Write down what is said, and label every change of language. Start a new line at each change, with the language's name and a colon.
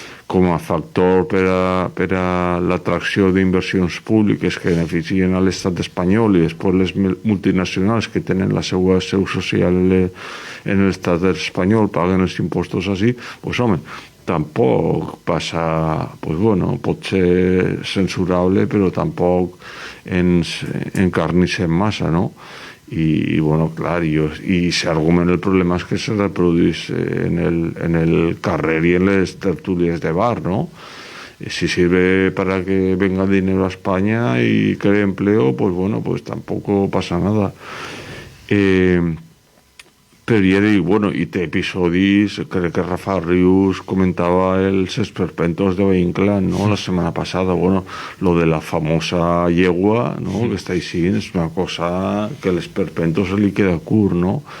Catalan: com a factor per a l'atracció d'inversions públiques que beneficien a l'estat espanyol i després les multinacionals que tenen la seva seu social en l'estat espanyol paguen els impostos així, doncs home, tampoc passa, pues bueno, pot ser censurable, però tampoc ens encarnissem massa, no? I bueno, clar, i s'argument el problema és que se reprodueix en el carrer i en les tertúlies de bar, ¿no?
Spanish: Si sirve para que venga dinero a España y cree empleo, pues bueno, pues tampoco pasa nada.
Catalan: Però ja dic, bueno, i té episodis, crec que Rafa Rius comentava els esperpentos de Vainclan, no?, la setmana passada, bueno,
Spanish: lo de la famosa yegua,
Catalan: no?, que està així, és una cosa que l'esperpento se li queda curt, no?,